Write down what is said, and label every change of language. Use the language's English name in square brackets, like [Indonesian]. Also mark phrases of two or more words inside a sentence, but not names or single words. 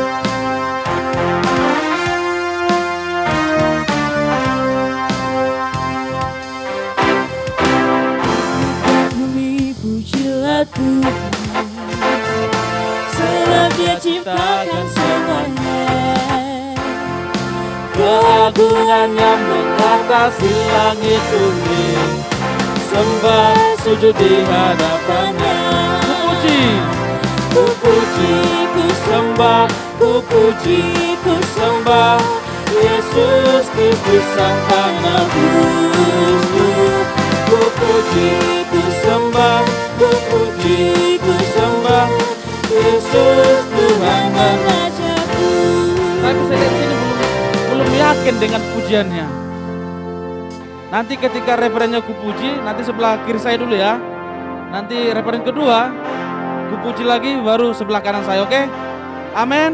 [Indonesian] Bumi pujilah Tuhan, sebab Dia ciptakan semuanya. Keagungannya mengatasi langit bumi. Sembah sujud di hadapannya. Puji. Ku puji, ku sembah, ku puji, ku sembah Yesus Kristus Sang Penebusku. Ku puji, ku sembah, ku puji, ku sembah Yesus Tuhan dan Rajaku. Tapi saya lihat sini belum yakin dengan pujiannya. Nanti ketika referennya ku puji, nanti sebelah kiri saya dulu ya. Nanti referen kedua, ku puji lagi baru sebelah kanan saya, oke? Amin.